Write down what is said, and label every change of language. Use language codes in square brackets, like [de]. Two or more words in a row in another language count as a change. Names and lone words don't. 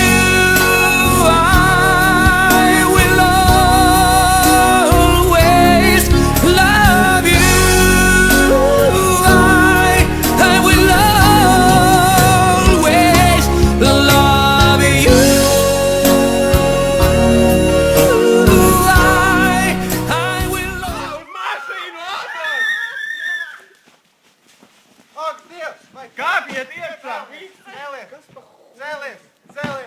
[en] I will always love you. I will always love you. I will [lv] Mašīnu ātrāk! Ak, Dievs! Kāpiet iekšā! Viss cēlies! Cēlies! Cēlies!